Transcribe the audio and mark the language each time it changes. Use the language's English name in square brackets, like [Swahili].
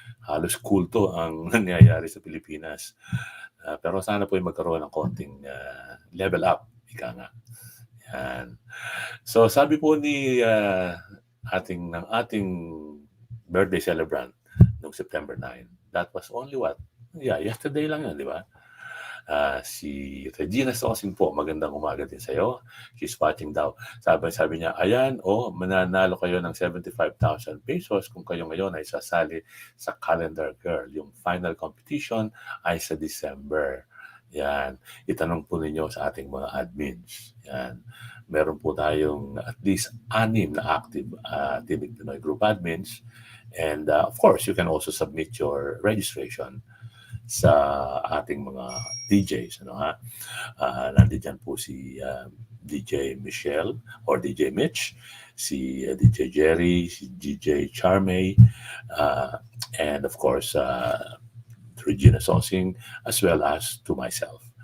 [Filipino] Halos kulto ang nangyayari sa Pilipinas. Pero sana po ay magkaroon ng konting level up, ika nga. Yan. So sabi po ni ng ating birthday celebrant noong September 9, [English] that was only yesterday [Filipino] lang yun, di ba? Si Regina Sosing po, magandang umaga din sa'yo. [English] She's watching [Filipino] daw. Sabi niya, ayan, mananalo kayo ng 75,000 pesos kung kayo ngayon ay sasali sa Calendar Girl. Yung final competition ay sa December. Yan. Itanong po ninyo sa ating mga admins. Yan. Meron po tayong at least 6 na active Tinig Pinoy group admins. [English] And of course, you can also submit your registration [Filipino] sa ating mga DJs. Ano ha? Nandiyan po si DJ Michelle or DJ Mitch, si DJ Jerry, si DJ Charmay, and of course, Regina Sosing, [English] as well as to myself.